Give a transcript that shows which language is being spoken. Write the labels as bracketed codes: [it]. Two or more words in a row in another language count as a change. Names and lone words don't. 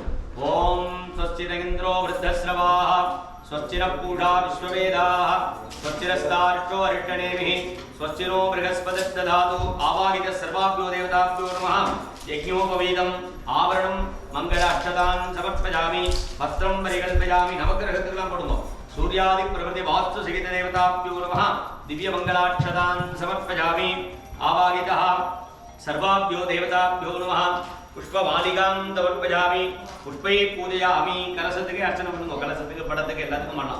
[sa] ॐ स्वस्तिरिन्द्रो वृद्धश्रवाः स्वस्तिर पूषा विश्ववेदाः स्वस्तिरस्तार्क्ष्यो अरिष्टनेमिः स्वस्तिरो बृहस्पतिर्दधातु. आवाहित सर्वाभ्यो देवताभ्यो नमः. यज्ञोपवीतम् आवरणम् मङ्गल अक्षतान् समर्पयामि. वस्त्रम् परिकल्पयामि. [ta] நவகிரகத்துக்கெல்லாம் போடுங்க. [sa] सूर्यादि प्रभृति वास्तु सहित देवताभ्यो नमः. दिव्य मंगलाक्षतान् समर्पयामि. आवाहितः सर्वाभ्यो देवताभ्यो नमः. पुष्पमालिकां समर्पयामि. पुष्पै पूजयामि. [ta] கலசத்துக்கு அர்ச்சனை பண்ணுங்கோ. கலசத்துக்கு படத்துக்கு எல்லாத்துக்கும் பண்ணலாம்.